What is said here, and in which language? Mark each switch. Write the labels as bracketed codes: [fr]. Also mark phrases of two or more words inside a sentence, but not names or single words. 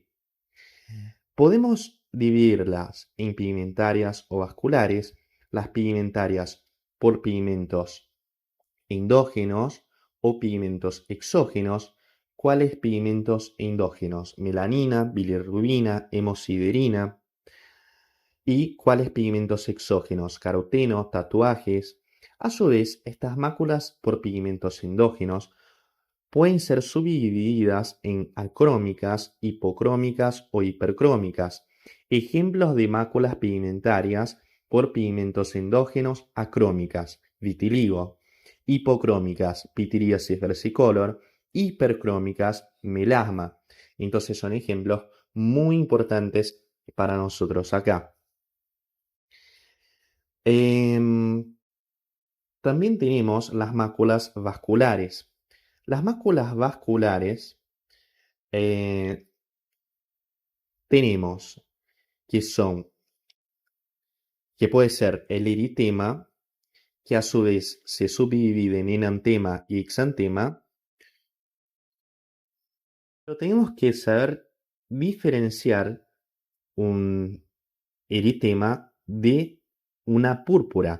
[es] Podemos dividirlas en pigmentarias o vasculares, las pigmentarias por pigmentos endógenos o pigmentos exógenos. ¿Cuáles pigmentos endógenos? Melanina, bilirrubina, hemosiderina. ¿Y cuáles pigmentos exógenos? Caroteno, tatuajes. A su vez, estas máculas por pigmentos endógenos pueden ser subdivididas en acrómicas, hipocrómicas o hipercrómicas. Ejemplos de máculas pigmentarias por pigmentos endógenos acrómicas, vitiligo, hipocrómicas, pityriasis versicolor, hipercrómicas, melasma. Entonces son ejemplos muy importantes para nosotros acá. También tenemos las máculas vasculares. Las máculas vasculares tenemos que son, que puede ser el eritema, que a su vez se subdivide en enantema y exantema, pero tenemos que saber diferenciar un eritema de una púrpura.